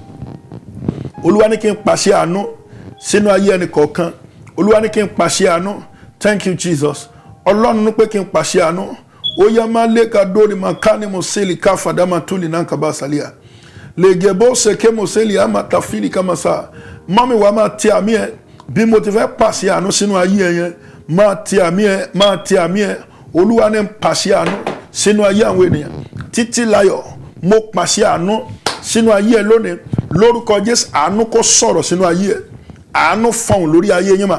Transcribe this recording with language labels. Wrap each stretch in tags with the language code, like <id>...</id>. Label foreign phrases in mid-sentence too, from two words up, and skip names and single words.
<yo>Olúwa ní kí n pàṣẹ àánú sínú ayé ẹnì kọ̀ọ̀kan. Olúwa ní kí n pàṣẹ àánú.</yo> <en>Thank you, Jesus.</en> <yo>Ọlọ́run ní pé kí n pàṣẹ àánú. Oya maleka dori makani moseli kafada matuli nankabasalia. Legebo seke moseli amatafili kamasa. Mami wa ma ti àmì ẹ bí mo ti fẹ́ pàṣẹ àánú sínú ayé ẹ yẹn. Ma ti àmì ẹ, ma ti àmì ẹ. Olúwa ní pàṣẹ àánú sínú ayé àwọn ènìyàn. Títílayọ̀, mo pàṣẹ àánú sínú ayé ẹ lónìí. Lórúkọ Jésù, àánú kó sọ̀rọ̀ sínú ayé ẹ. Àánú fọhùn lórí ayé yín mà.</yo>